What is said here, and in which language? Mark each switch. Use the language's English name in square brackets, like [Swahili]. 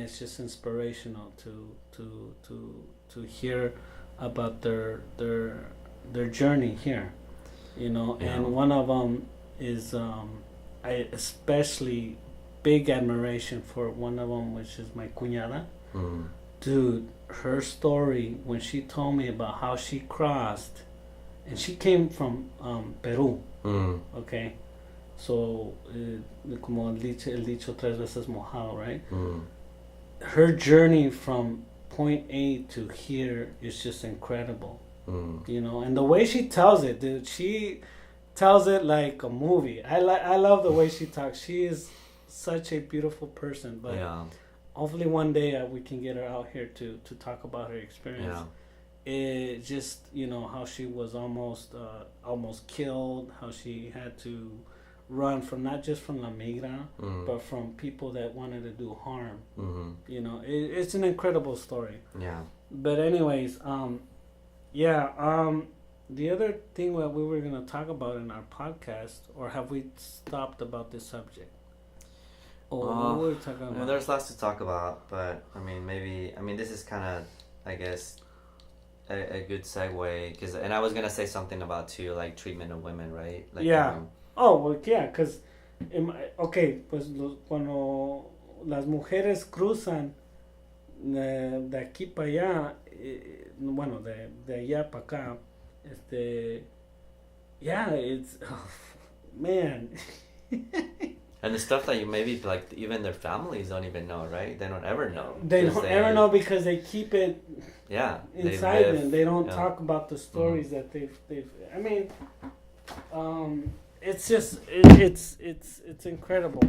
[English] it's just inspirational to hear about their journey here, and one of them is I especially big admiration for one of them, which is my cuñada. Dude, her story, when she told me about how she crossed, and she came from Peru, okay, [Spanish] So, como el dicho tres veces mojado, right? Mm. [English] Her journey from point A to here is just incredible. Mm. You know, and the way she tells it, dude, she tells it like a movie. I love the way she talks. She is such a beautiful person, but Yeah. hopefully one day we can get her out here to talk about her experience. Yeah. It just, you know, how she was almost killed, how she had to run from not just from La Migra, but from people that wanted to do harm. Mm-hmm. You know, it's an incredible story. Yeah. But anyways, the other thing that we were gonna talk about in our podcast, or have we stopped about this subject? Or what were we talking about? Well, there's lots to talk about, but I mean, this is kind of, I guess, a good segue, and I was gonna say something about too, like treatment of women, right? Like, yeah. Because, okay, [Spanish] pues cuando las mujeres cruzan de aquí para allá, bueno, de allá para acá, [English] yeah, it's, man. And the stuff that you maybe, like, even their families don't even know, right? They don't ever know. They don't ever know because they keep it inside them. They don't talk about the stories that they've. I mean, it's just it's incredible.